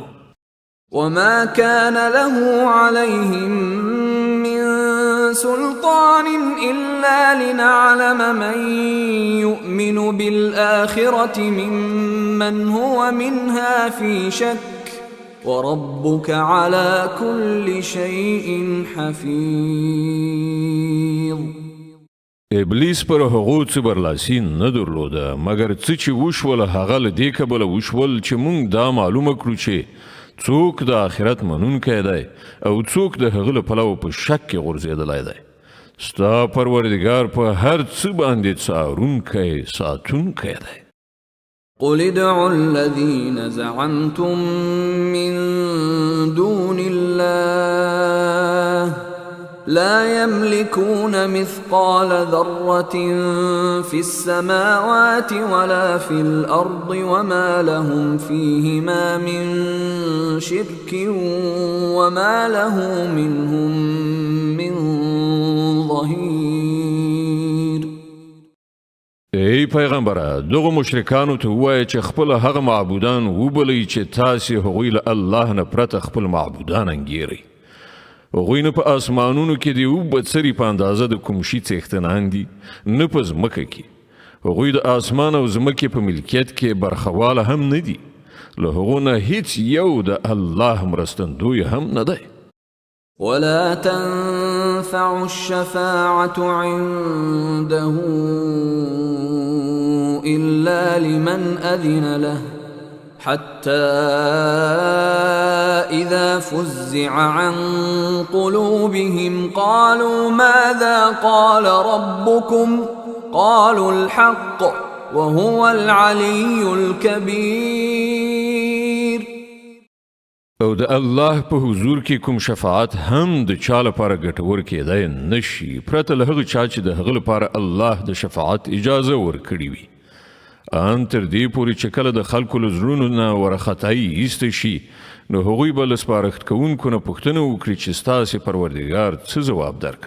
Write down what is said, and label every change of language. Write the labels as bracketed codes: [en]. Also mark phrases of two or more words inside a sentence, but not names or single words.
[ar] وما كان له عليهم من سلطان إلا لنعلم من يؤمن بالآخرة ممن هو منها في شك وربك على كل شيء حفيظ. [ps] ابلیس پر هغو څه برلاسي نه درلوده مګر څه چې وشول هغه له دې کبله وشول چې موږ دا معلومه کړو چې څوک د آخرت منونکی دی او څوک د هغه له پلوه په شک کې غورځېدلی دی. ستا پروردګار په هر څه باندې څارونکی ساتونکی دی. [ar] قل ادعوا الذين زعمتم من دون الله لا يملكون مثقال ذرة في السماوات ولا في الأرض وما لهم فيهما من شرك وما له منهم من ظهير. [ps] ای پیغمبره دغه مشرکانو ته ووایه چې خپل هغه معبودان وبلئ چې تاسې هغوی له الله نه پرته خپل معبودان انګیرئ. هغوی نه په آسمانونو کې د یو بڅري په اندازه د کوم شي څښتنان دي نه په ځمکه کې. هغوی د آسمان او ځمکې په ملکیت کې برخواله هم نه دي. له هغو نه هیڅ یو د الله مرستندوی هم نه دی. [ar] ولا تنفع الشفاعة عنده إلا لمن أذن له حتى إذا فزع عن قلوبهم قالوا ماذا قال ربكم قالوا الحق وهو العلي الكبير. [ps] او د الله په حضور کې کوم شفاعت هم د چا لپاره ګټور کېدای نشي پرته له هغه چا چې د هغه لپاره الله د شفاعت اجازه ورکړي وي. ان تر دې پورې چې کله د خلکو له زړونو نه ورختایي ایسته شي نو هغوی به له سپارښت کوونکو نه پوښتنه وکړي چې ستاسې پروردګار څه ځواب درکړ.